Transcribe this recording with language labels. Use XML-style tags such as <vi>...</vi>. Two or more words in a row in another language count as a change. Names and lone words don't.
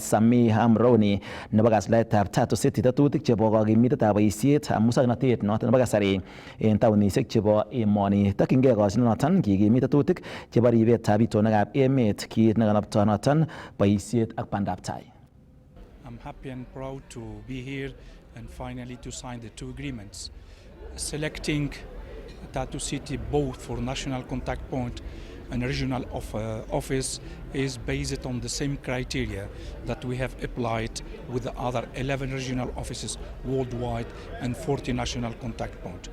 <kln>Sami Amroni nebo kasuldaetab Tatu City tetutik chebo kokimitetab boisiet musoknotet noton nebo kasari en taunisiek chebo emoni. Tokyingei koshinet noton kikimit tetutik chebo ribetab itonwekab emet kit nekanopto noton boisiet ak bandab tai.</kln> <en>I'm happy and proud to be here and finally to sign the two agreements. Selecting Tatu City both for national contact point and regional office is based on the same criteria that we have applied with the other 11 regional offices worldwide and 40 national contact point.</en>